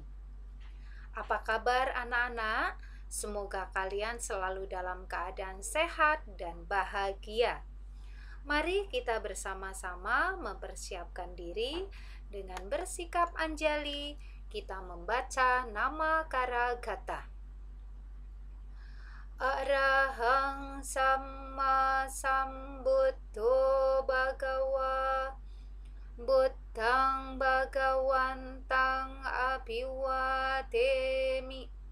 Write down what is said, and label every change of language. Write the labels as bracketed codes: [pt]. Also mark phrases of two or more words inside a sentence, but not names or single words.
[id] Apa kabar anak-anak? Semoga kalian selalu dalam keadaan sehat dan bahagia. Mari kita bersama-sama mempersiapkan diri dengan bersikap anjali. Kita membaca nama Karagata. [pi] Arahang Samma Sambuddho Bhagawa Buddhang Bhagawantang Abhiwademi